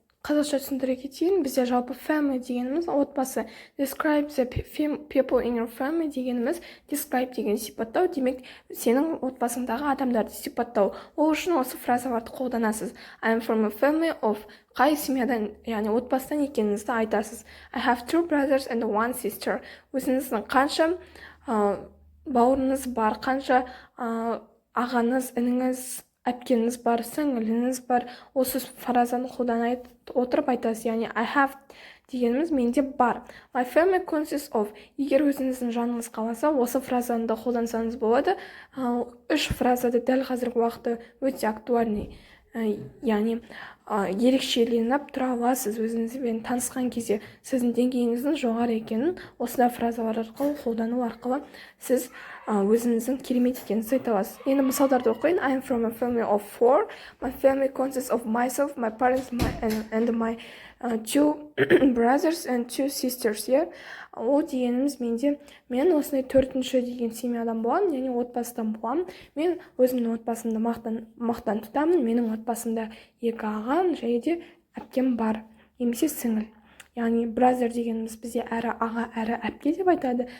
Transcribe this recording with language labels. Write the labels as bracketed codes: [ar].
[kk] Қазақша түсіндіре кетейін, бізде жалпы family дегеніміз отбасы, [en] describe the people in your family [kk] дегеніміз describe деген сипаттау, демек сенің отбасыңдағы адамдарды сипаттау. Ол үшін осы фразаларды қолданасыз. [en] I am from a family of, [kk] қай семьядан, яғни отбасыдан екеніңізді айтасыз. [en] I have 2 brothers and 1 sister. [kk] Өзіңіздің қанша бауырыңыз бар, қанша ағаңыз, ініңіз, әпкеңіз бар, сіңіліңіз бар. Осы фразаны қолдана отырып айтасыз. Яғни [en] I have [kk] дегеніміз менде бар. [en] My family consists of. [kk] Егер өзіңіздің жаныңыз қаласа, осы фразаны да қолдансаңыз болады. 3 фразада дәл қазіргі уақытта өте актуальный, яғни ерекшеленіп тұра аласыз. Өзіңізбен танысқан кезде сіздің деңгейіңіздің жоғары екенін осындай фразалар арқылы қолдану арқылы сіз өзіңіздің керемет екеніңізді айта аласыз. Енді мысалдарды оқиын. [en] I am from a family of 4. My family consists of myself, my parents, and my 2 brothers and 2 sisters. [kk] Ол дегеніміз мен осындай 4-ші деген семьядан боламын, яғни отбасыдан боламын. Мен өзімнің отбасымды мақтан тұтамын. Менің отбасымда 2 ағам және де әпкем бар, немесе сіңіл. Яғни brother дегеніміз бізде әрі аға, әрі әпке деп айтады.